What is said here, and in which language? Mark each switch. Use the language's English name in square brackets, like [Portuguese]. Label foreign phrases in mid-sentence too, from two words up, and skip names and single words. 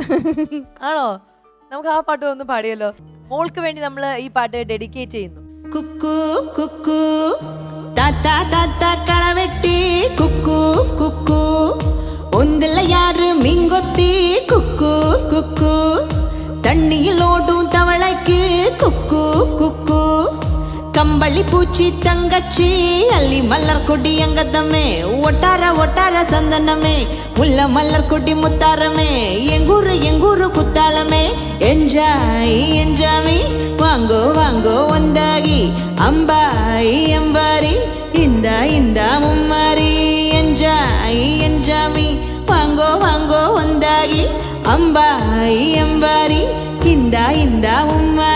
[Malayalam] ആണോ, നമുക്ക് ആ പാട്ട് ഒന്ന് പാടിയല്ലോ. മോൾക്ക് വേണ്ടി നമ്മൾ ഈ പാട്ട് ഡെഡിക്കേറ്റ് ചെയ്യുന്നു. കുക്കു കുക്കു താത്ത താത്ത കളവെട്ടി കുക്കു കുക്കു ഒന്നില്ല യാറ് മീൻകൊത്തി കുക്കു കുക്കു [Tamil] தண்ணியில் ஓடும் தவளைக்கு குக்கு குக்கு கம்பளி பூச்சி தங்கச்சி அள்ளி மலர் கொடி அங்கதமே ஒட்டார ஒட்டார சந்தனமே முல்ல மலர் கொடி முத்தாரமே எங்கூரு குத்தாளமே என்ஜாய் என்ஜாமி வாங்கோ வாங்கோ ஒந்தாகி அம்பாய் அம்பாரி இந்த மும்மாரி என்ஜாய் என்ஜாமி வாங்கோ வாங்கோ ஒந்தாகி அம்பாய் அம்பாரி இந்த